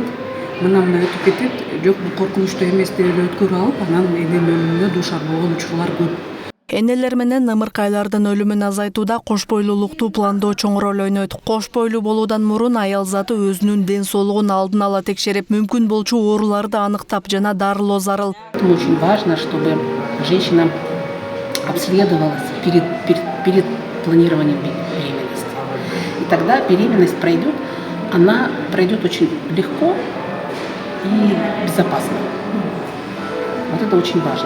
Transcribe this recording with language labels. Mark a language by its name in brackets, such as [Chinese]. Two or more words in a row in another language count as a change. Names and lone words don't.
[Kyrgyz] Мына өтүп кетет, жок бул коркунучтуу эмес деп эле өткөрүп алып, анан эненин өлүмүнө дуушар болгон учурлар көп. Энелер менен ымыркайлардын өлүмүн азайтууда кош бойлуулукту пландоо чоң роль ойнойт. Кош бойлуу болуудан мурун аял заты өзүнүн ден соолугун алдын ала текшерип, мүмкүн болчу ооруларды аныктап жана дарылоо зарыл. [Russian] Очень важно, чтобы женщина обследовалась перед планированием беременности. И тогда беременность пройдет, она пройдет очень легко и безопасно. Вот это очень важно.